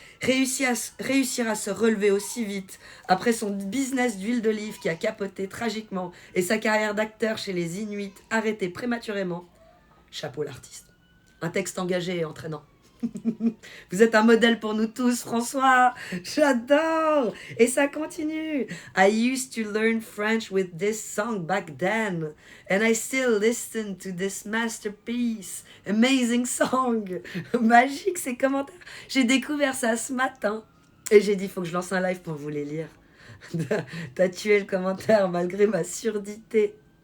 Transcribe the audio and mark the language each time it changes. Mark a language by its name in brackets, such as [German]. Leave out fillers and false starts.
[French] Réussir à se relever aussi vite après son business d'huile d'olive qui a capoté tragiquement et sa carrière d'acteur chez les Inuits arrêtée prématurément. Chapeau l'artiste. Un texte engagé et entraînant. Vous êtes un modèle pour nous tous, François. J'adore. Et ça continue. [English] I used to learn French with this song back then. And I still listen to this masterpiece. Amazing song. [French] Magique ces commentaires. J'ai découvert ça ce matin. Et j'ai dit, il faut que je lance un live pour vous les lire. T'as tué le commentaire malgré ma surdité.